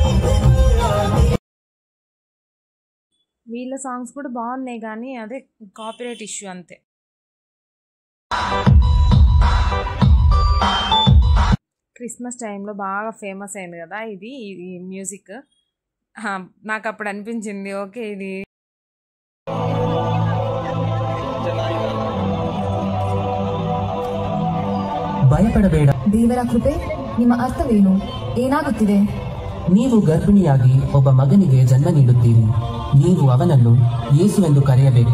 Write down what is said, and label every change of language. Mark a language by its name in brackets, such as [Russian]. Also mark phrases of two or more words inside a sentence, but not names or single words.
[Telugu] వీళ్ళ సాంగ్స్ కూడా బాగున్నాయి కానీ అదే [English] copyright issue [Telugu] అంతే. క్రిస్మస్ టైంలో బాగా ఫేమస్ అయింది కదా ఇది మ్యూజిక్. నాకు అప్పుడు అనిపించింది ఓకే ఇది [Kannada] ಭಯಪಡಬೇಡ. ದೇವರ ಕೃಪೆ ನಿಮ್ಮ ಅರ್ಥವೇನು? ಏನಾಗುತ್ತಿದೆ? ನೀವು ಗರ್ಭಿಣಿಯಾಗಿ ಒಬ್ಬ ಮಗನಿಗೆ ಜನ್ಮ ನೀಡುತ್ತೀರಿ. ನೀವು ಅವನನ್ನು ಯೇಸುವೆಂದು ಕರೆಯಬೇಕು.